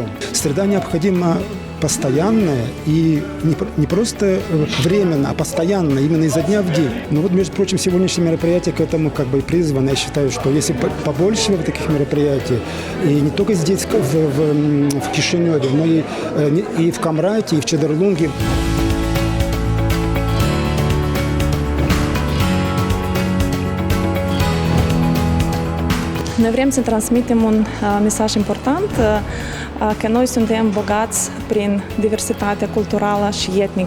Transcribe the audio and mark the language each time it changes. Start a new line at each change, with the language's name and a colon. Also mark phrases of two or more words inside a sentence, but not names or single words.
Russian: Среда необходима постоянное и не просто временно, а постоянно, именно изо дня в день. Но вот, между прочим, сегодняшнее мероприятие к этому как бы и призвано. Я считаю, что если побольше таких мероприятий, и не только здесь, в Кишиневе, но и в Камрате, и в Чедерлунге.
Romanian: Noi vrem să transmitem un mesaj important, că noi suntem bogați prin diversitatea culturală și etnică.